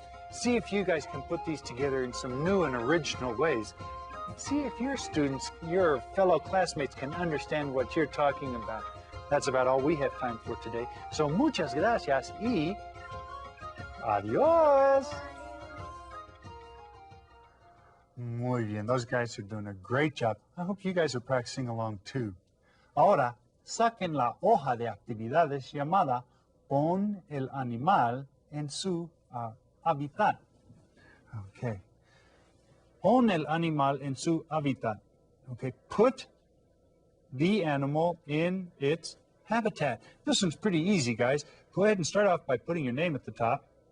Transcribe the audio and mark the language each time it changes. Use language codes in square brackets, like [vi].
[en] See if you guys can put these together in some new and original ways. See if your students, your fellow classmates can understand what you're talking about. That's about all we have time for today. [es] So muchas gracias y adiós. Muy bien. [en] Those guys are doing a great job. I hope you guys are practicing along too. [es] Ahora, saquen la hoja de actividades llamada Pon el animal en su hábitat. Okay. Pon el animal en su hábitat. [en] Okay. Put the animal in its habitat. This one's pretty easy, guys. Go ahead and start off by putting your name at the top.